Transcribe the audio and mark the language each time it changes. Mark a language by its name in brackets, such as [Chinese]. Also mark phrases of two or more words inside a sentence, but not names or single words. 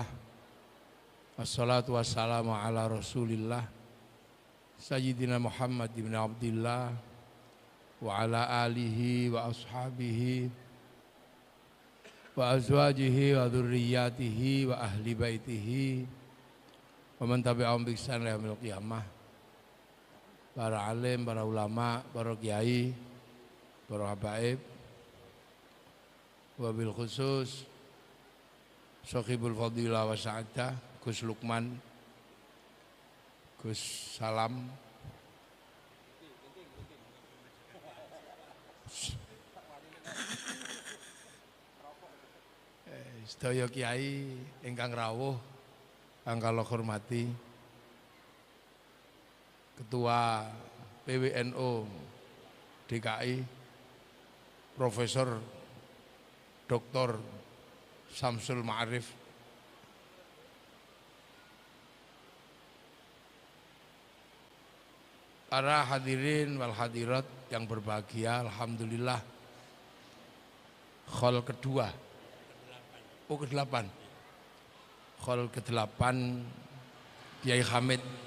[Arabic] والصلاة والسلام على رسول الله سيدنا محمد بن عبد الله وعلى آله وأصحابه وأزواجه وذريته وأهل بيته ومن تبعهم بإحسان إلى يوم القيامة. [Javanese] Para alim, para ulama, para kiai, para habaib, [Arabic] وبالخصوص صاحب الفضيلة والسعادة Gus Lukman, [Javanese] Gus Salam, sedaya kiai ingkang rawuh kang kula hormati, Ketua PWNU DKI Profesor Dr. [Indonesian] Samsul Ma'arif, para [Arabic] الحاضرين والحاضرات [Indonesian] yang berbahagia, alhamdulillah khol kedua, ke-8, khol ke-8 Kiai Hamid